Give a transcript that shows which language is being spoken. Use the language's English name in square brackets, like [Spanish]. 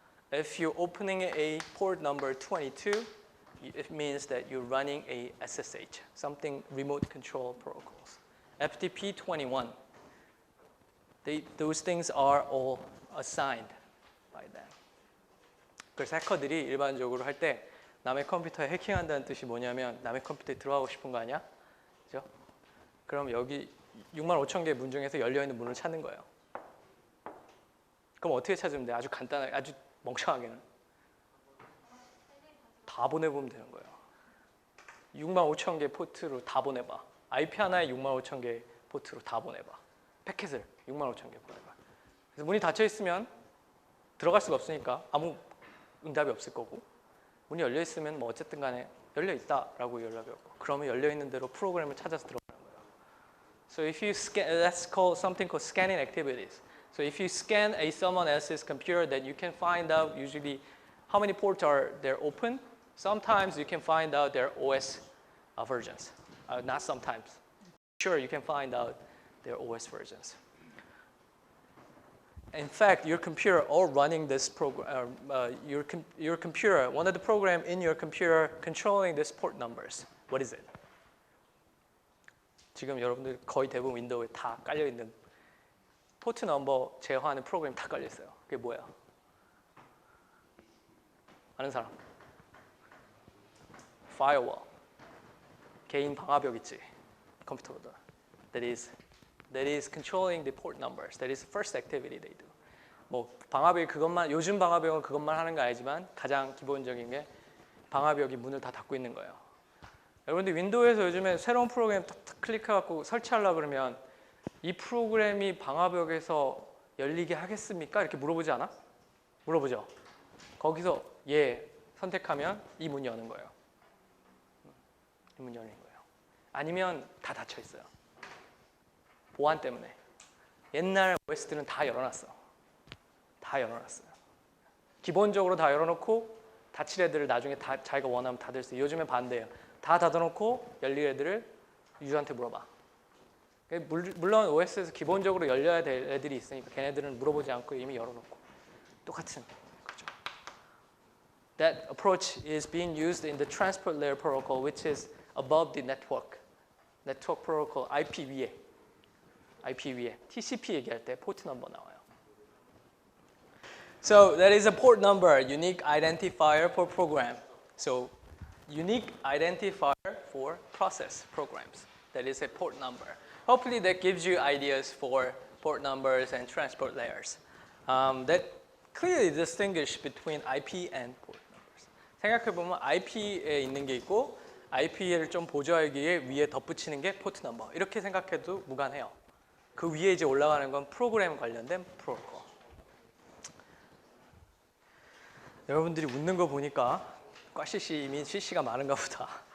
[English] If you're opening a port number 22, it means that you're running a SSH, something remote control protocols. FTP 21, those things are all assigned by them. [Korean] 그래서 해커들이 일반적으로 할 때 남의 컴퓨터에 해킹한다는 뜻이 뭐냐면 남의 컴퓨터에 들어가고 싶은 거 아니야? 그죠? 그럼 여기 65,000개 문 중에서 열려있는 문을 찾는 거예요. 그럼 어떻게 찾으면 돼? 아주 간단하게, 아주 멍청하게는 다 보내보면 되는 거예요. 65,000개 포트로 다 보내봐. IP 하나에 65,000개 포트로 다 보내봐. 패킷을 65,000개 보내봐. 그래서 문이 닫혀 있으면 들어갈 수가 없으니까 아무 응답이 없을 거고, 문이 열려 있으면 뭐 어쨌든 간에 열려 있다라고 연락이 오고, 그러면 열려 있는 대로 프로그램을 찾아서 들어가는 거예요. [English] So if you scan, that's called something called scanning activities. So if you scan someone else's computer, then you can find out usually how many ports are there open. Sometimes you can find out their OS versions. Not sometimes. Sure, you can find out their OS versions. In fact, your computer all running this program, your computer, one of the programs in your computer controlling this port numbers. What is it? [Korean] 지금 여러분들 거의 대부분 윈도우에 다 깔려 있는 포트 넘버 제어하는 프로그램 다 깔려 있어요. 그게 뭐야? 아는 사람? Firewall. 개인 방화벽 있지. 컴퓨터보다. [English] That is controlling the port numbers. That is the first activity they do. [Korean] 뭐 방화벽이 그것만, 요즘 방화벽은 그것만 하는 거 아니지만 가장 기본적인 게 방화벽이 문을 다 닫고 있는 거예요. 여러분들 윈도우에서 요즘에 새로운 프로그램 탁 클릭해갖고 설치하려고 그러면 이 프로그램이 방화벽에서 열리게 하겠습니까? 이렇게 물어보지 않아? 물어보죠. 거기서 예 선택하면 이 문이 여는 거예요. 이 문이 열리는 거예요. 아니면 다 닫혀 있어요. 보안 때문에. 옛날 OS들은 다 열어놨어. 다 열어놨어요. 기본적으로 다 열어놓고 닫힐 애들을 나중에 다 자기가 원하면 닫을 수 있어요. 요즘엔 반대예요. 다 닫아놓고 열릴 애들을 유저한테 물어봐. 물론 OS에서 기본적으로 열려야 될 애들이 있으니까 걔네들은 물어보지 않고 이미 열어놓고 똑같은 거죠. [English] That approach is being used in the transport layer protocol, which is above the network. [Korean] Network protocol IP 위에. IP 위에. TCP 얘기할 때 포트 넘버 나와요. [English] So that is a port number, unique identifier for program. So unique identifier for process programs. That is a port number. Hopefully that gives you ideas for port numbers and transport layers. That clearly distinguish between IP and port numbers. [Korean] 생각해보면 IP에 있는 게 있고 IP를 좀 보조하기 위해 위에 덧붙이는 게 포트 넘버. 이렇게 생각해도 무관해요. 그 위에 이제 올라가는 건 프로그램 관련된 프로토콜. 여러분들이 웃는 거 보니까 꽈시시 이미 CC가 많은가 보다.